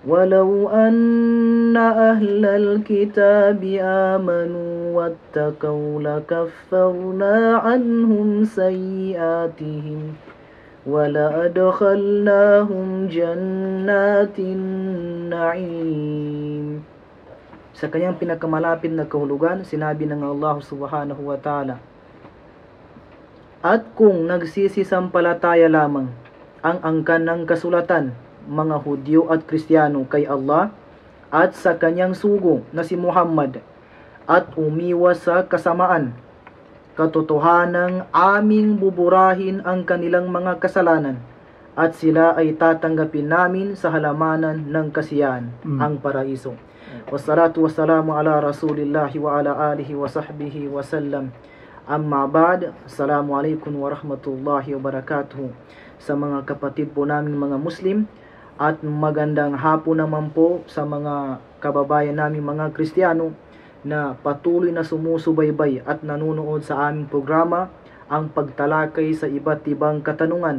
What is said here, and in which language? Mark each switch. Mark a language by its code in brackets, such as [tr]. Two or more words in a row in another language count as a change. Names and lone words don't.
[ar] ولو أن أهل الكتاب آمنوا واتقوا لكفرنا عنهم سيئاتهم ولأدخلناهم جنات النعيم. [tl] Sa kanyang pinakamalapit na kahulugan, sinabi ng Allah [ar] سبحانه وتعالى, [tl] at kung nagsisisampalataya lamang ang angkan ng kasulatan, mga Hudyo at Kristiyano kay Allah at sa kanyang sugo na si Muhammad, at umiwas sa kasamaan, katotohanang aming buburahin ang kanilang mga kasalanan at sila ay tatanggapin namin sa halamanan ng kasiyahan, ang paraiso. [ar] والصلاة والسلام على رسول الله وعلى آله وصحبه وسلم. أما بعد. السلام عليكم ورحمة الله وبركاته. [tl] Sa mga kapatid po namin mga Muslim, at magandang hapon naman po sa mga kababayan namin mga Kristiyano na patuloy na sumusubaybay at nanonood sa aming programa, ang pagtalakay sa iba't ibang katanungan.